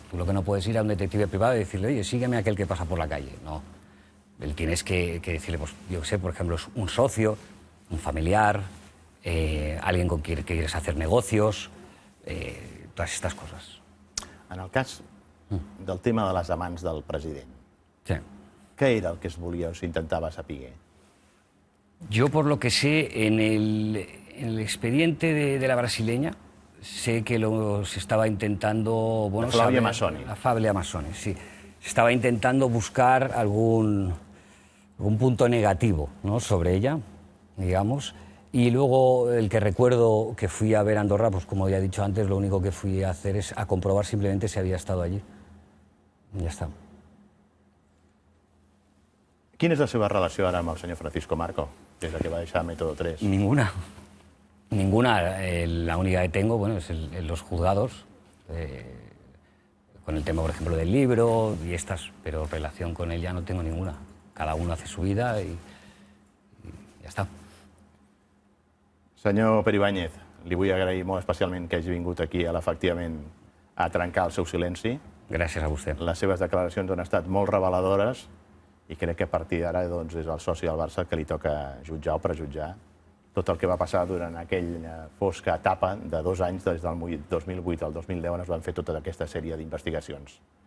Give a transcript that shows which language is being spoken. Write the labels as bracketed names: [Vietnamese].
[Spanish] Tú lo que no puedes ir a un detective privado y decirle, oye, sígueme a aquel que pasa por la calle. No. Él tienes que decirle, pues, yo qué sé, por ejemplo, un socio, un familiar, alguien con quien quieres hacer negocios, todas estas cosas. [Catalan] En el cas del tema de les amants del president, [Spanish] Sí. [Catalan] què era el que es volia o s'intentava saber? [Spanish] Yo, por lo que sé, en el expediente de la brasileña, sé que se estaba intentando... Bueno, La Flavia Massoni. La Flavia Massoni, sí. Se estaba intentando buscar algún punto negativo, ¿no?, sobre ella, digamos. Y luego, el que recuerdo que fui a ver a Andorra, pues como ya he dicho antes, lo único que fui a hacer es a comprobar simplemente si había estado allí. Y ya está. [Catalan] Quina és la seva relació ara amb el senyor Francisco Marco, des que va deixar Método 3? [Spanish] Ninguna. La única que tengo, bueno, es en los juzgados, con el tema, por ejemplo, del libro y estas, pero relación con él ya no tengo ninguna. Cada uno hace su vida y ya está. [Catalan] Senyor Pere Ibáñez, li vull agrair molt especialment que hagi vingut aquí efectivament a trencar el seu silenci. Gràcies a vostè. Les seves declaracions han estat molt reveladores i crec que a partir d'ara doncs, és el soci del Barça que li toca jutjar o prejutjar tot el que va passar durant aquella fosca etapa de 2 anys, des del 2008 al 2010, on es van fer tota aquesta sèrie d'investigacions.